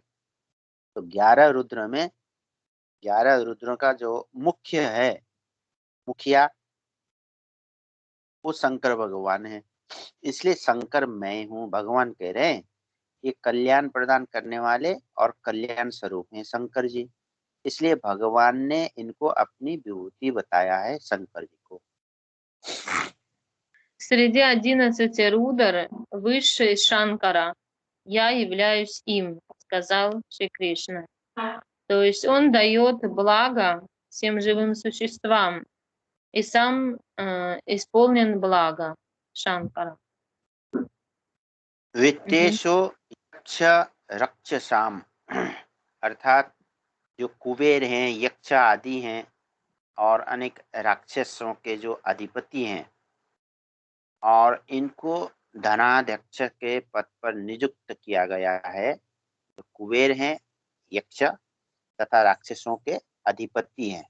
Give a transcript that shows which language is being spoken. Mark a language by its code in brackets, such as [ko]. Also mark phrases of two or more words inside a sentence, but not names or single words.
[hi] तो 11 रुद्र में 11 रुद्रों का जो मुख्य है, मुखिया, वो शंकर भगवान है। इसलिए शंकर मैं हूँ, भगवान कह रहे हैं ये कल्याण प्रदान करने वाले और कल्याण स्वरूप हैं शंकर जी। इसलिए भगवान ने इनको अपनी विभूति बताया है शंकर जी को। [ru] Среди 11 рудр высший Шанкара. Я являюсь им, сказал Шри Кришна. То есть он дает благо всем живым существам и сам исполнен благо Шанкара. [sa] वित्तेषु यक्ष रक्षसाम [hi] अर्थात जो कुबेर हैं, यक्ष आदि हैं और अनेक राक्षसों के जो अधिपति हैं, और इनको धनाध्यक्ष के पद पर नियुक्त किया गया है। तो कुबेर हैं यक्ष तथा राक्षसों के अधिपति हैं।